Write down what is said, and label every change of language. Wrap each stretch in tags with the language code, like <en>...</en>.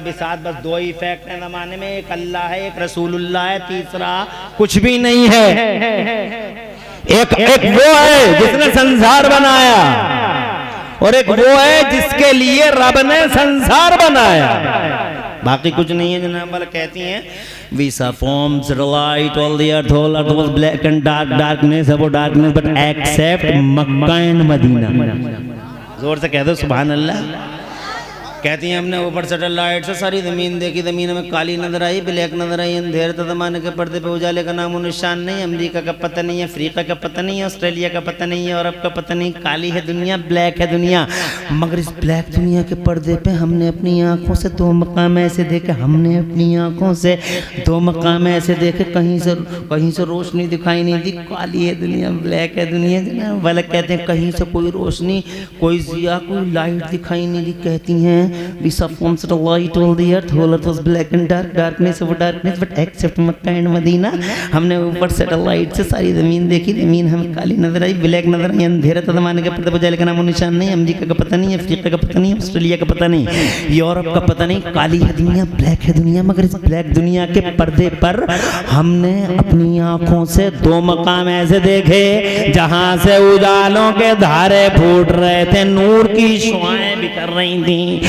<hi>बिसात बस 2 ही फैक्ट है जमाने में, एक अल्लाह है, एक रसूलुल्लाह है, तीसरा कुछ भी नहीं है। एक वो है जिसने संसार बनाया, और एक वो है जिसके लिए रब ने संसार बनाया, बाकी कुछ नहीं है जनाब वाला। कहती हैं</hi> <en>we saw forms light all the earth was black and darkness about darkness but except Makkah and Medina।</en> <hi>जोर से कह दो सुभान अल्लाह। कहती हैं हमने ऊपर सैटेलाइट से सारी ज़मीन देखी, ज़मीन में काली नजर आई, ब्लैक नजर आई, अंधेरे तो ज़माने के पर्दे पे उजाले का नामो निशान नहीं। अमेरिका का पता नहीं है, अफ्रीका का पता नहीं है, ऑस्ट्रेलिया का पता नहीं है, अरब का पता नहीं। काली है दुनिया, ब्लैक है दुनिया, मगर इस ब्लैक दुनिया के पर्दे पे हमने अपनी आंखों से 2 मकाम ऐसे देखे, हमने अपनी आंखों से 2 मकाम ऐसे देखे, कहीं से रोशनी दिखाई नहीं दी। काली है दुनिया, ब्लैक है दुनिया जनाब वाला। कहते हैं कहीं से कोई रोशनी, कोई जिया, कोई लाइट दिखाई नहीं दी। कहती हैं</hi> <en>we saw forms of light all the earth was black and darkness over darkness but except Makkah and Medina।</en> <hi>हमने ऊपर सैटेलाइट से सारी ज़मीन देखी, ज़मीन हमें काली नजर आई, ब्लैक नजर आई, अंधेरा था ज़माने के पर्दे पे उजाले का नामो निशान नहीं। अमेरिका का पता नहीं है, अफ्रीका का पता नहीं है, ऑस्ट्रेलिया का पता नहीं, यूरोप का पता नहीं। काली है दुनिया, ब्लैक है दुनिया, मगर इस ब्लैक दुनिया के पर्दे पर हमने अपनी आंखों से 2 मकाम ऐसे देखे जहां से उजालों के धारे फूट रहे थे, नूर की शुआएं बिखर रही थी।</hi>